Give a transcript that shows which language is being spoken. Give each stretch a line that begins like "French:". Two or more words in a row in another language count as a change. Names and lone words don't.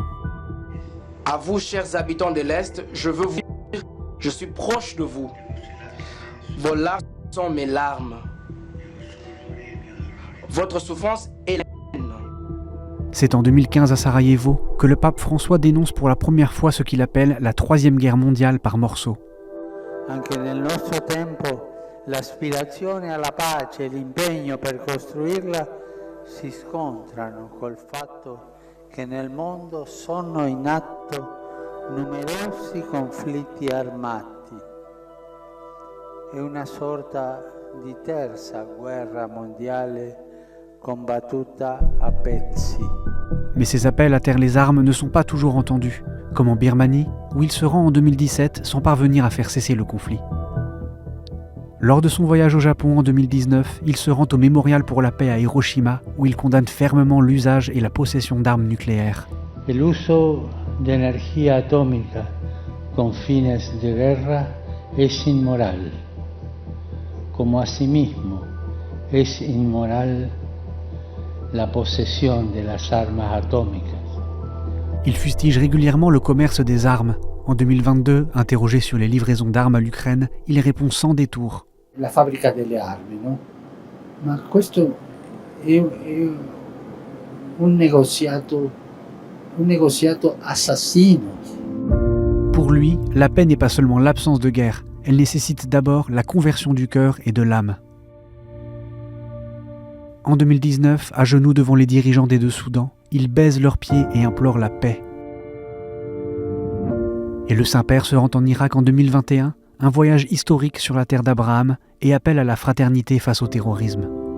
French: À vous, chers habitants de l'Est, je veux vous dire, je suis proche de vous. Vos larmes sont mes larmes. Votre souffrance est la mienne. C'est en 2015 à Sarajevo que le pape François dénonce pour la première fois ce qu'il appelle la Troisième Guerre mondiale par morceaux.
Italian: Anche nel nostro tempo l'aspirazione alla pace e l'impegno per costruirla si scontrano col fatto che nel mondo sono in atto numerosi conflitti armati e una sorta di terza guerra mondiale combattuta a pezzi.
French: Mais ses appels à taire les armes ne sont pas toujours entendus, comme en Birmanie, où il se rend en 2017 sans parvenir à faire cesser le conflit. Lors de son voyage au Japon en 2019, il se rend au Mémorial pour la paix à Hiroshima, où il condamne fermement l'usage et la possession d'armes nucléaires.
Spanish: El uso de energía atómica con fines de guerra es inmoral, como asimismo es inmoral la posesión de las armas atómicas.
French: Il fustige régulièrement le commerce des armes. En 2022, interrogé sur les livraisons d'armes à l'Ukraine, il répond sans détour.
Italian: La fabbrica delle armi, no? Ma questo è un negoziato assassino.
French: Pour lui, la paix n'est pas seulement l'absence de guerre, elle nécessite d'abord la conversion du cœur et de l'âme. En 2019, à genoux devant les dirigeants des deux Soudans, il baise leurs pieds et implore la paix. Et le Saint-Père se rend en Irak en 2021, un voyage historique sur la terre d'Abraham et appelle à la fraternité face au terrorisme.